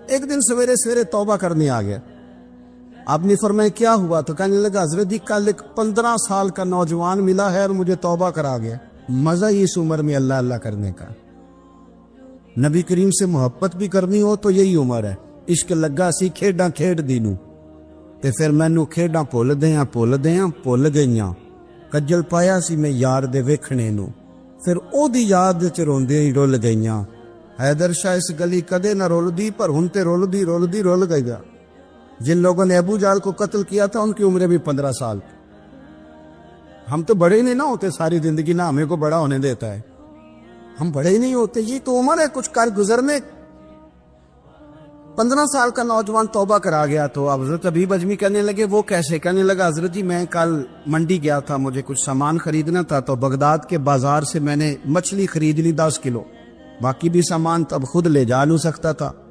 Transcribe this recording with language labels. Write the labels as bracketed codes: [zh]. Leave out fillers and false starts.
[ur] ایک دن سویرے سویرے توبہ کرنے آ گیا. آپ نے فرمایا کیا ہوا؟ تو کہنے لگا حضرت جی کل ایک 15 سال کا نوجوان ملا ہے اور مجھے توبہ کرا گیا. مزہ ہی اس عمر میں اللہ اللہ کرنے کا. نبی کریم سے محبت بھی کرنی ہو تو یہی عمر ہے. [pa] عشق لگا سی کھیڈاں کھیڈ دی نو تے پھر مینوں کھیڈاں بھول گئیاں. کجل پایا سی میں یار دے ویکھنے نو پھر او دی یاد وچ روندے ہی رول گئیاں. حیدر شاہ اس گلی کدے نہ رول دی پر ہن تے رول گئی. [ur] جن لوگوں نے ابو جہل کو قتل کیا تھا ان کی عمریں بھی 15 سال. ہم تو بڑے ہی نہیں نہ ہوتے ساری زندگی، نہ ہمیں کو بڑا ہونے دیتا ہے. ہم بڑے ہی نہیں ہوتے، یہ تو عمر ہے کچھ کر گزرنے. 15 سال کا نوجوان توبہ کرا گیا تو اب حضرت حبیب اجمی کہنے لگے وہ کیسے؟ کہنے لگا حضرت جی میں کل منڈی گیا تھا، مجھے کچھ سامان خریدنا تھا تو بغداد کے بازار سے میں نے مچھلی خرید لی 10 کلو، باقی بھی سامان تب خود لے جا نہیں سکتا تھا.